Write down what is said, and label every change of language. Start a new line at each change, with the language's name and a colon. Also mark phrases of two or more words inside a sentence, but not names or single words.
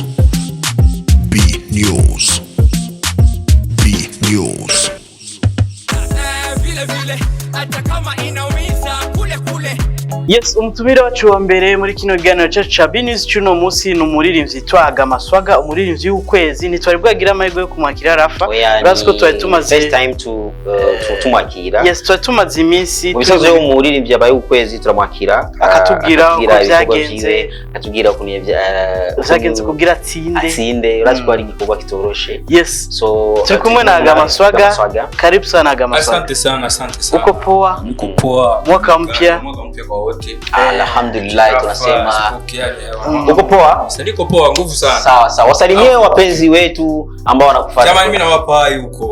Rundi: B News. B News. Yes, umutumire wacu wa mbere muri kino kiganiro cyacu cha B News cyuno munsi n'umuririmbyi twa Agama Swaga, umuririmbyi w'ukwezi. Nitwari bwagira amahirwe yo kumwakira Rafa. Rasko twari tumaze
English: first time
Rundi: to tumwakira. Yes, twari tumaze iminsi ubisoze umuririmbyi abaye ukwezi turamwakira akatubwira uko byagenze, akatubwira ukuntu byagenze kugira atsinde. Rasko ari gikorwa kitoroshe. Yes, so turi kumwe na Agama Swaga.
Swahili: Karibu sana Agama Swaga. Asante sana. Uko poa? Niko poa. Mwaka mpya kwa wote. Alhamdulillah tunasema uko poa? Niko poa, nguvu sana. Sawa. Wasalimie wapenzi wetu ambao wanakufuata. Jamani mimi nawapa hai huko.